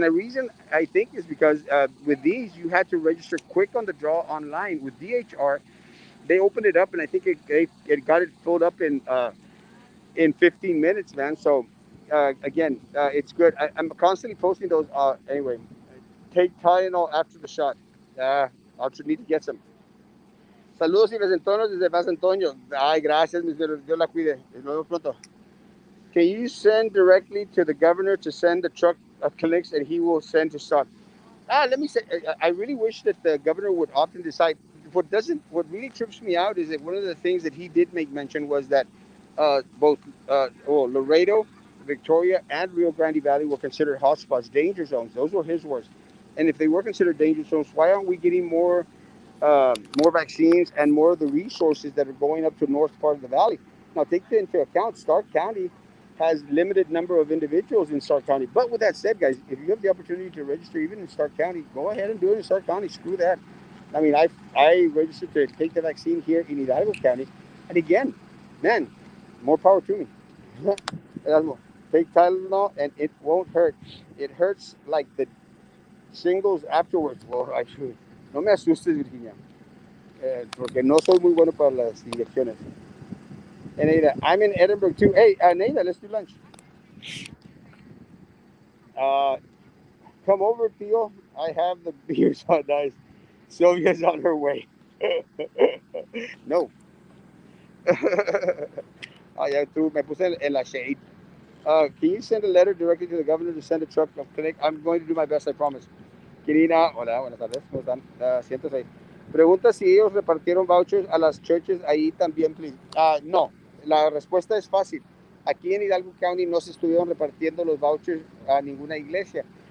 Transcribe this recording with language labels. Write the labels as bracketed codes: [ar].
[en] And the reason I think is because with these, you had to register quick on the draw online. With DHR, they opened it up, and I think it got it filled up in 15 minutes, man. So again, it's good. I'm constantly posting those. Anyway, take Tylenol after the shot. I'll need to get some. [es] Saludos y besentones desde San Antonio. Ay, gracias, mis Dios la cuide. Nos vemos pronto. [en] Can you send directly to the governor to send the truck of clinics and he will send to stock? Let me say, I really wish that the governor would often decide. What really trips me out is that one of the things that he did make mention was that both Laredo, Victoria, and Rio Grande Valley were considered hotspots, danger zones. Those were his words. And if they were considered danger zones, why aren't we getting more vaccines and more of the resources that are going up to the north part of the valley? Now, take into account, Stark County has limited number of individuals in Stark County. But with that said, guys, if you have the opportunity to register even in Stark County, go ahead and do it in Stark County. Screw that. I mean, I registered to take the vaccine here in Hidalgo County. And again, man, more power to me. Take Tylenol and it won't hurt. It hurts like the shingles afterwards. Well, I should. [es] No me asustes, [en] Virginia. [es] Porque no soy muy bueno para las inyecciones. [en] And Ada, I'm in Edinburgh too. Hey, Ada, let's do lunch. Come over, Theo. I have the beers on ice. Sylvia's on her way. No. [es] Ya tú me puse en la shade. [en] Can you send a letter directly to the governor to send a truck of clinic? I'm going to do my best, I promise. [es] Kirina, hola, buenas tardes. ¿Cómo están? Siéntese ahí. Pregunta si ellos repartieron vouchers a las churches ahí también, please. No, la respuesta es fácil. Aquí en Hidalgo County no se estuvieron repartiendo los vouchers a ninguna iglesia.